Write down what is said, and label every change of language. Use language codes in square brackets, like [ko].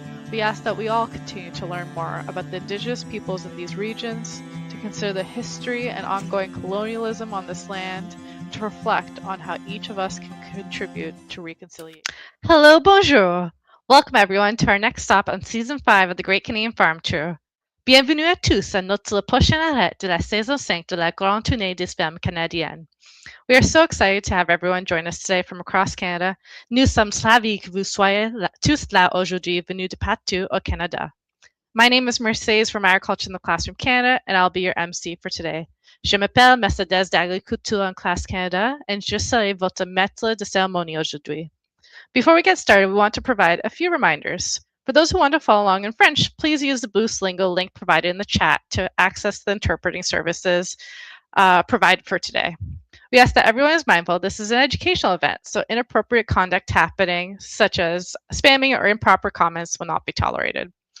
[en] We ask that we all continue to learn more about the Indigenous peoples in these regions, to consider the history and ongoing colonialism on this land, to reflect on how each of us can contribute to reconciliation. Hello, bonjour! Welcome everyone to our next stop on Season 5 of the Great Canadian Farm Tour. [fr] Bienvenue à tous à notre prochain arrêt de la saison 5 de la Grande Tournée des Fermes Canadiennes. [en] We are so excited to have everyone join us today from across Canada. [fr] Nous sommes ravis que vous soyez tous là aujourd'hui venus de partout au Canada. [en] My name is Mercedes from Agriculture in the Classroom Canada, and I'll be your MC for today. [fr] Je m'appelle Mercedes d'Agriculture en Classe Canada, and je serai votre maître de cérémonie aujourd'hui. [en] Before we get started, we want to provide a few reminders. For those who want to follow along in French, please use the Boost Lingo link provided in the chat to access the interpreting services provided for today. We ask that everyone is mindful this is an educational event, so inappropriate conduct happening, such as spamming or improper comments, will not be tolerated.